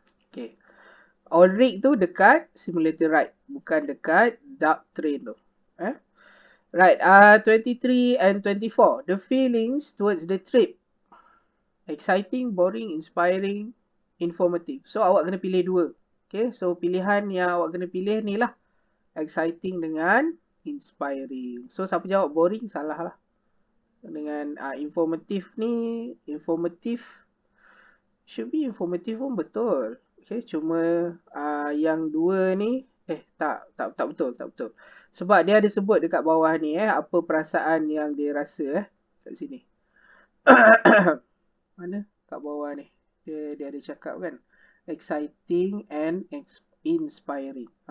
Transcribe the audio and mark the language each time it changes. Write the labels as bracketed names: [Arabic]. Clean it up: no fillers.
[Malay] Okay. Oil rig tu dekat simulator ride. Bukan dekat dark train tu. [English] Right, 23 and 24. The feelings towards the trip. Exciting, boring, inspiring, informative. [Malay] So awak kena pilih dua. Okay, so pilihan yang awak kena pilih ni lah. Exciting dengan inspiring. So siapa jawab boring, salah lah. Dengan [English] informative ni, informative, should be informative [Malay] pun betul. Okay, cuma yang dua ni, tak betul. Sebab dia ada sebut dekat bawah ni apa perasaan yang dia rasa kat sini. Mana? Kat bawah ni. Dia ada cakap kan. [English] Exciting and inspiring.